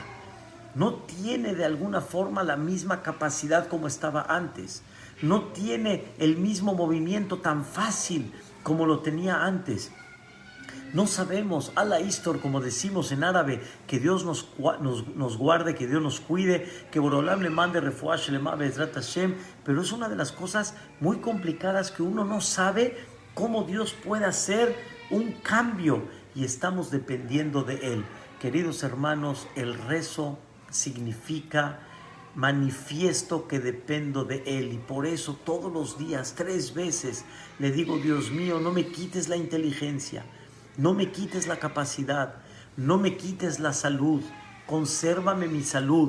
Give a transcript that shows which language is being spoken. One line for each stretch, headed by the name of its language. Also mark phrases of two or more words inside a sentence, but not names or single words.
Spanish: No tiene de alguna forma la misma capacidad como estaba antes. No tiene el mismo movimiento tan fácil como lo tenía antes. No sabemos,
Arabic: الله يستر,
Spanish: como decimos en árabe, que Dios nos guarde, que Dios nos cuide, que Borolam le mande
Hebrew: רפואה שלמה בעזרת השם,
Spanish: pero es una de las cosas muy complicadas que uno no sabe cómo Dios puede hacer un cambio y estamos dependiendo de Él. Queridos hermanos, el rezo significa manifiesto que dependo de Él y por eso todos los días, 3 veces, le digo, Dios mío, no me quites la inteligencia, no me quites la capacidad, no me quites la salud, consérvame mi salud.